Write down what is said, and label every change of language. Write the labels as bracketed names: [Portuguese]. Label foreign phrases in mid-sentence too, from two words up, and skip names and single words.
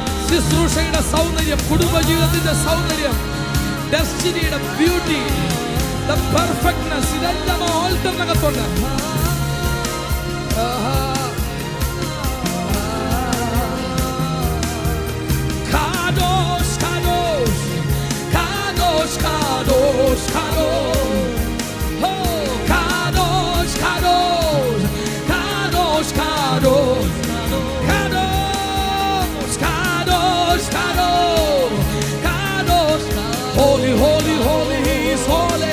[Malayalam] ശുശ്രൂഷയുടെ സൗന്ദര്യം, കുടുംബജീവിതത്തിന്റെ സൗന്ദര്യം, ഡെസ്റ്റിനിയുടെ ബ്യൂട്ടി, [English] the perfectness, [Malayalam] ഇതെല്ലാം ഓൾട്ടറിനകത്തുണ്ട്. [Hebrew] קדוש, קדוש, קדוש, קדוש, קדוש, oh, קדוש, קדוש, קדוש, קדוש, קדוש, קדוש, קדוש, קדוש, [English] holy, holy, holy, He is holy.